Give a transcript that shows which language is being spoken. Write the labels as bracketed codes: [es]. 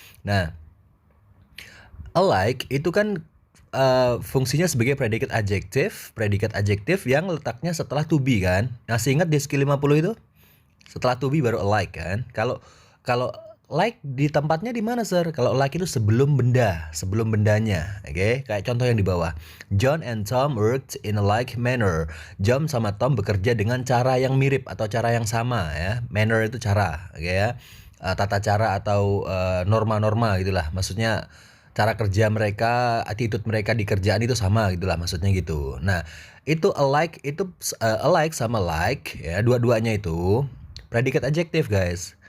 [id] Nah, alike itu kan fungsinya sebagai predikat adjektif yang letaknya setelah to be kan. Masih ingat di skill 50 itu? Setelah to be baru alike kan. Kalau kalau like di tempatnya di mana, Sir? Kalau like itu sebelum benda, sebelum bendanya. Oke, kayak contoh yang di bawah. [en] John and Tom worked in a like manner. [id] John sama Tom bekerja dengan cara yang mirip atau cara yang sama ya. Manner itu cara, oke ya. Tata cara atau norma-norma gitulah. Maksudnya cara kerja mereka, attitude mereka di kerjaan itu sama gitulah maksudnya gitu. Nah, itu alike sama like ya, dua-duanya itu predikat adjektif guys.